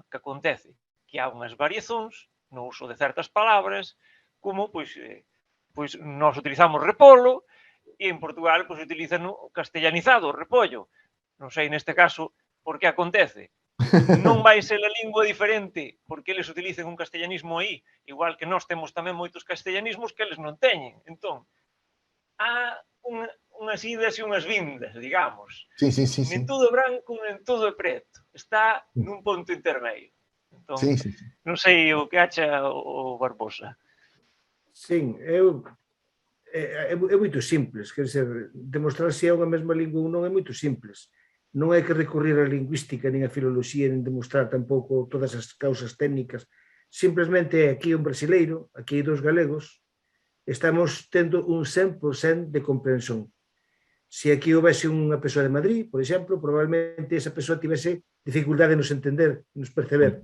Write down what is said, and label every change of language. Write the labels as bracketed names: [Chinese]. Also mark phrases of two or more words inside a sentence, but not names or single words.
[Galician] Que acontece que há unhas variacións no uso de certas palabras, como, pois nós utilizamos repolo, e en Portugal, pois, utilizan o castellanizado, o repollo. Non sei, neste caso, por que acontece. Non vai ser a lingua diferente porque eles utilicen un castellanismo aí, igual que nós temos tamén moitos castellanismos que eles non teñen. Entón, há unhas idas e unhas vindas, digamos. [Portuguese] Sim, sim, sim, [Galician] Nem [Portuguese] sim. [Galician] todo é branco, nem todo é preto. Está nun ponto intermedio. Entón, [Portuguese] Sim, sim, sim. [Galician] non sei o que acha o Barbosa. Sim, é moito simples, quer dizer, demostrar se é unha mesma lingua ou non é moito simples. Non hai que recurrir á lingüística, nin á filoloxía, nin demostrar tampouco todas as causas técnicas. Simplemente aquí un brasileiro, aquí hai dos galegos, estamos tendo un 100% de comprensión. Se aquí houvese unha persoa de Madrid, por exemplo, probablemente esa persoa tivese dificultade en nos entender, en nos perceber.